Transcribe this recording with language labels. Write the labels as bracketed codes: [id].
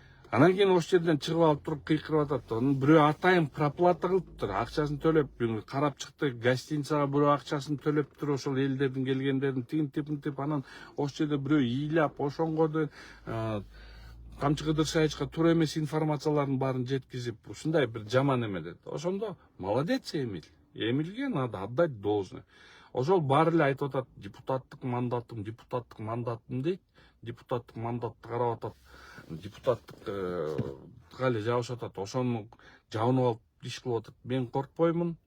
[ky] Анан кийин ошол жерден чыгып алып туруп кыйкырып атат. Анын бирөө атайын проплата кылыптыр, акчасын төлөп, карап чыкты, гостиницага бирөө акчасын төлөптүр, ошол элдердин келгендердин тигинтип, анан ошол жерде бирөө ыйлап, ошоңго камчы кыдыршайычка туура эмес информациялардын баарын жеткизип, ушундай бир жаман эмелет. Ошондо молодец Эмиль. [ru] Эмильге надо отдать должное. [ky] Ошол баары эле айтып атат, депутаттык мандатым дейт. Депутаттык мандатты карап атат. Депутаттык эле жабышып атат. Ошону жабынып алып иш кылып атат. Мен коркпоймун.